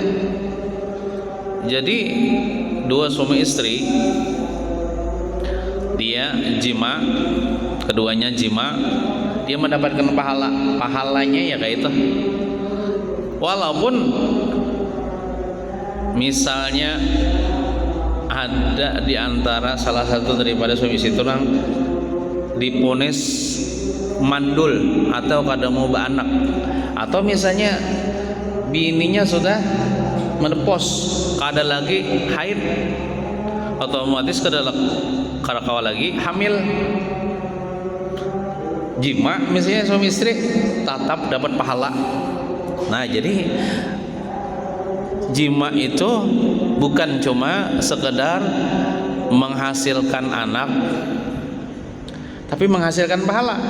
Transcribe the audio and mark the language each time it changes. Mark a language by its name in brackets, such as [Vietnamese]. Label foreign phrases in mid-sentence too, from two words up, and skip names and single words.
[Indonesian] Jadi dua suami istri, dia jima, keduanya jima, dia mendapatkan pahalanya ya kayak itu. Walaupun misalnya ada di antara salah satu daripada suami istri itu orang diponis mandul atau kada mau beranak, atau misalnya bininya sudah menepos, kada lagi haid, otomatis kada kawa lagi hamil, jima misalnya suami istri tetap dapat pahala. Nah jadi jima itu bukan cuma sekedar menghasilkan anak, tapi menghasilkan pahala.